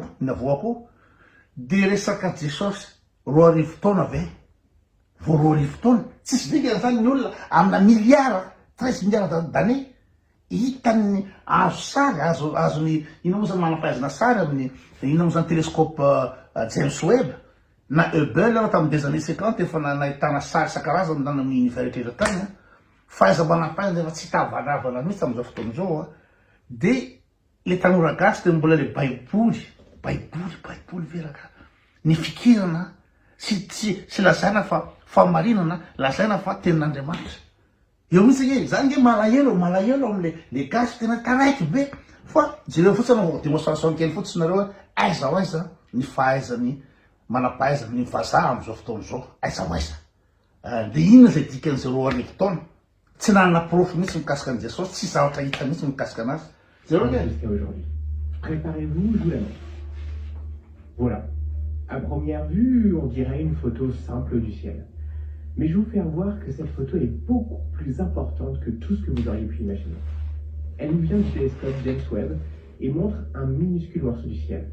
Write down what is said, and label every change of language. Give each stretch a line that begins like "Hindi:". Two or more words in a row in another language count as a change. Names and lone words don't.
Malagasy: ny avoako dia resaka jesosy 2 taona ve vo 2 taona tsisy vikana zany ny olona amina
French: milliard 13 milliard d'année
Malagasy: hitany azo sary azony ina moa zany manampahaizana sary amin'ny ina moa zany télescope James Webb na Hubble tamin'ny
French: des années
Malagasy: 50 efa nahitana sary isan-karazany nany amin'ny univers rehetra tany fahaiza manampahaizana efa tsy hitavanavana mihitsy amin'izao fotoana zao dia le tanora gasy dia mbola le baiboly veraka ny fikirana sy lazaina fa famarinana lazaina fa tenin'Andriamanitra eo mihitsy zany nge malahelo amin'le gasy tena taraiky be fa jereo fotsiny anaovako démonstration kely fotsiny nareo aiza ho aiza ny fahaizany manampahaizana ny vazaha amin'izao fotoana zao aiza ho aiza dia inona zay dikan'zareo 2 taona tsy nanana profy mihitsy mikasika an' Jesosy tsy zavatra hita mihitsy mikasika anazy zereo
French: aujourd'hui. Préparez-vous, je vous la montre. Voilà. À première vue, on dirait une photo simple du ciel. Mais je vais vous faire voir que cette photo est beaucoup plus importante que tout ce que vous auriez pu imaginer. Elle nous vient du télescope James Webb et montre un minuscule morceau du ciel.